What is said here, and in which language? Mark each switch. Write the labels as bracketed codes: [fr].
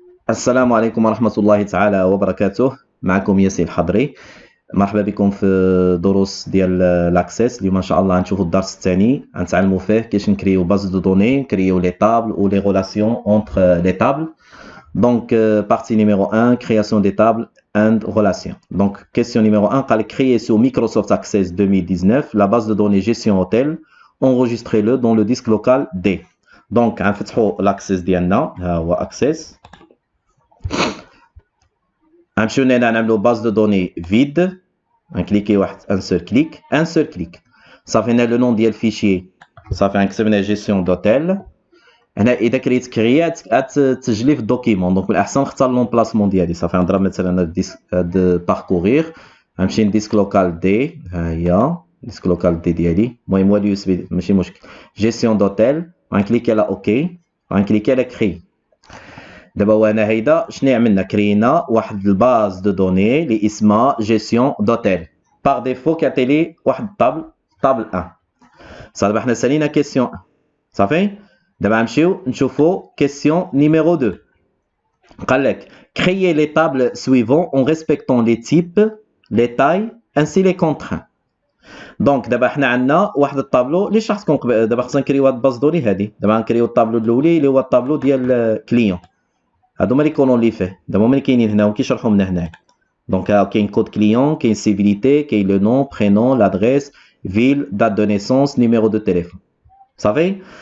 [ar] السلام عليكم ورحمة الله تعالى وبركاته. معكم ياسين الحضري. مرحبا بكم في دروس ديال لاكسيس. اليوم ان شاء الله غنشوفوا الدرس الثاني غنتعلموا فيه كيفاش نكريو باز دو دوني، نكريو لي تابل [fr] ou les relations entre les tables. Donc partie numéro 1, création des tables and relations. Donc question numéro 1 قال créer sur Microsoft Access 2019 la base de données gestion hôtel, enregistrez-le dans le disque local D. [ar] Donc غنفتحوا لاكسيس ديالنا، ها هو اكسس. غنمشيو هنا نعملو باز دو دوني فيد، غنكليكي واحد ان سول كليك صافي. هنا لو نون ديال الفيشي صافي، غنكتب جيستيون دوتيل. هنا اذا كريت كريات تسجلي في الدوكيمون، دونك من الاحسن نختار لومبلاسمون ديالي. صافي غنضرب مثلا هاد باركورير، غنمشي لديسك لوكال دي، ها هي ديسك لوكال دي ديالي، المهم هو اليو اس بي ماشي مشكل. جيستيون دوتيل غنكليكي على اوكي، غنكليكي على كري. دابا هو انا هيدا شنو عملنا؟ كرينا واحد الباز دو دوني اللي اسمها جيستيون دوتيل. باغ ديفو كيعطي لي واحد طابل 1. صافي دابا حنا سالينا كيسيون 1 صافي. دابا غنمشيو نشوفو كيسيون نيميرو 2. قال لك [fr] créer les tables suivantes en respectant les types, les tailles ainsi les contraintes. [ar] دونك دابا حنا عندنا واحد الطابلو اللي شرحت لكم قبل. دابا خصنا نكريو هاد الباز دوني هادي. دابا غنكريو الطابلو الاولي اللي هو الطابلو ديال كليون. هادو هما لي كولون اللي فيه، دابا هما اللي كاينين هنا وكيشرحوا لنا هنايا. دونك كاين كود كليون، كاين سيفيليتي، كاين لو نون برينون لادريس فيل دات دو نيسونس نيميرو دو تيليفون. صافي.